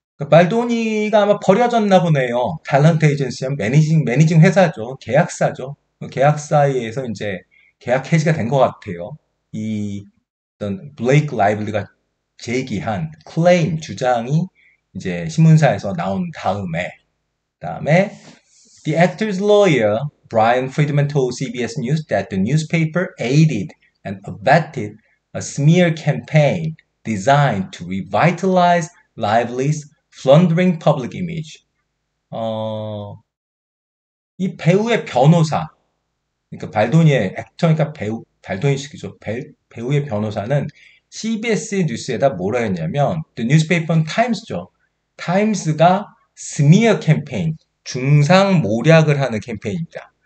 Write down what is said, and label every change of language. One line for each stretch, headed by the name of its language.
Korean: 발도니가 아마 버려졌나 보네요. 탤런트 에이전시는 매니징 회사죠. 계약사죠. 계약사에서 이제 계약 해지가 된 것 같아요. 어떤 블레이크 라이블리가 제기한 클레임, 주장이 이제 신문사에서 나온 다음에
English: The actor's lawyer, Brian Friedman, told CBS News that the newspaper aided and abetted a smear campaign designed to revitalize Lively's floundering public image.
Korean: 이 배우의 변호사, 그러니까 발도니의 액터니까 발도니식이죠. 배우의 변호사는 CBS 뉴스에다 뭐라 했냐면,
English: The newspaper Times죠.
Korean: 타임스가 스미어 캠페인, 중상모략을 하는 캠페인입니다.